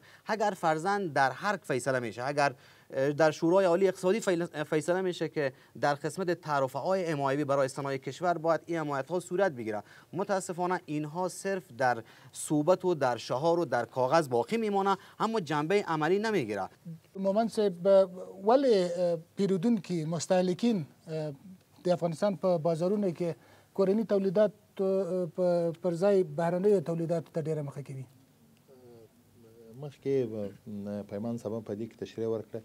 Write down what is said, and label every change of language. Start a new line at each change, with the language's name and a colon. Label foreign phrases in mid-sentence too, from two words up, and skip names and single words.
Persian: اگر فرضاً در هر فیصله میشه، اگر در شورای عالی اقتصادی فیصله میشه که در قسمت تعرفه های حمایتی برای صنایع کشور باید این حمایت ها صورت بگیره، متاسفانه اینها صرف در صحبت و در شعار و در کاغذ باقی میمونه، اما جنبه عملی نمیگیره.
Pashto: مومن صاحب ولی پیرودونکي مستهلکین د افغانستان په بازارونو کې کورني تولیدات پر ځای بهرنیو تولیداتو ته ډیره مخه کوي؟ مخکې پیمان صاحب په دې کې تشریح ورکړه.